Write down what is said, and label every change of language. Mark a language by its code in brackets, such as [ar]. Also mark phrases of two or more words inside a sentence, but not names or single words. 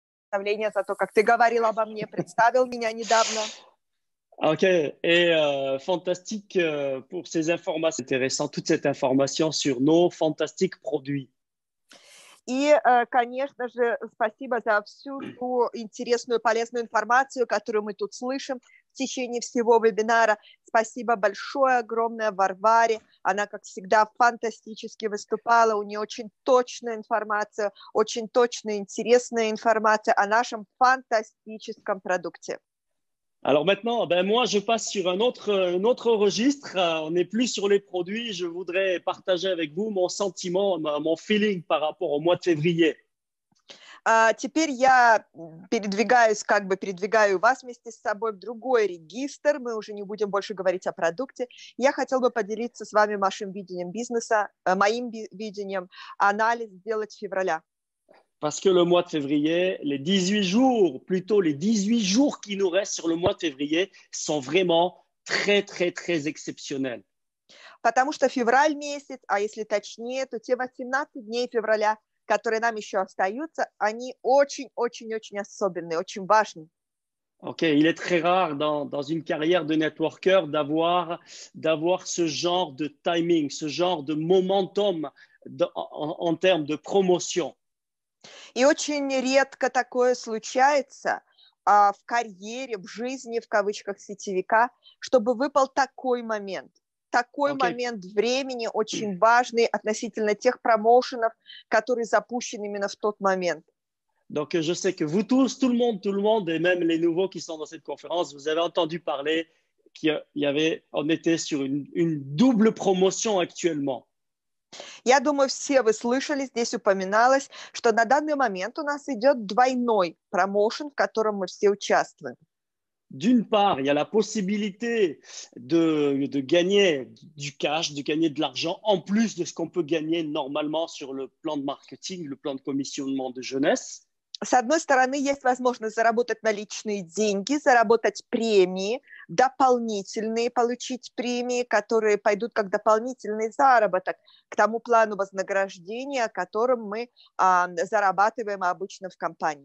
[ru] представление, за то, как ты говорил обо мне, представил меня недавно. [fr] Ok, et fantastique pour ces informations intéressantes, toute cette information sur nos fantastiques produits. [ru] И, конечно же, спасибо за всю ту интересную, полезную информацию, которую мы тут слышим в течение всего вебинара. Спасибо большое, огромное Варваре. Она, как всегда, фантастически выступала. У нее очень точная информация, очень точная, интересная информация о нашем фантастическом продукте. [fr] Alors maintenant, ben moi, je passe sur un autre registre. On n'est plus sur les produits. Je voudrais partager avec vous mon sentiment, mon feeling par rapport au mois de février. [ru] Теперь я передвигаю вас вместе с собой в другой регистр. Мы уже не будем больше говорить о продукте. Я хотела бы поделиться с вами вашим видением бизнеса, моим видением, анализ сделать февраля. [fr] Parce que le mois de février, les 18 jours, plutôt les 18 jours qui nous restent sur le mois de février sont vraiment très, très, très exceptionnels. [ru] Потому что февраль месяц, а если точнее, то те 18 дней февраля, которые нам еще остаются, они очень-очень-очень особенные, очень важны. [fr] Ok, il est très rare dans une carrière de networker d'avoir ce genre de timing, ce genre de momentum en termes de promotion. [ru] И очень редко такое случается в карьере, в жизни, в кавычках, сетевика, чтобы выпал такой момент. Такой момент времени очень важный относительно тех промоушенов, которые запущены именно в тот момент. [fr] Donc, je sais que vous tous, tout le monde, et même les nouveaux qui sont dans cette conférence, vous avez entendu parler on était sur une double promotion actuellement. [ru] Я думаю, все вы слышали, здесь упоминалось, что на данный момент у нас идет двойной промоушен, в котором мы все участвуем. [fr] D'une part, il y a la possibilité de gagner du cash, de gagner de l'argent, en plus de ce qu'on peut gagner normalement sur le plan de marketing, le plan de commissionnement de jeunesse. [ru] С одной стороны, есть возможность заработать наличные деньги, заработать премии, дополнительные получить премии, которые пойдут как дополнительный заработок к тому плану вознаграждения, которым мы зарабатываем обычно в компании.